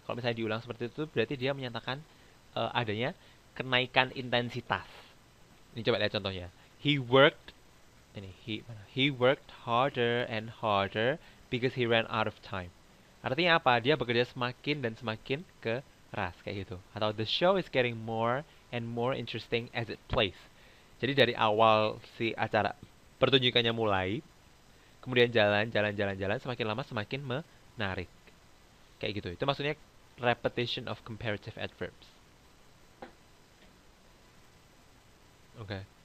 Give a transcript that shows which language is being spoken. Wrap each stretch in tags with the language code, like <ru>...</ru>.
<id>Kalau misalnya diulang seperti itu, berarti dia menyatakan adanya kenaikan intensitas. Ini coba lihat contohnya.</id> <en>He worked</en> <id>ini</id> <en>he worked harder and harder because he ran out of time.</en> <id>Artinya apa? Dia bekerja semakin dan semakin keras kayak gitu. Atau</id> <en>the show is getting more and more interesting as it plays.</en> <id>Jadi dari awal si acara pertunjukannya mulai, kemudian jalan, semakin lama semakin menarik. Kayak gitu. Itu maksudnya</id> <en>repetition of comparative adverbs.</en> <id>Oke.</id>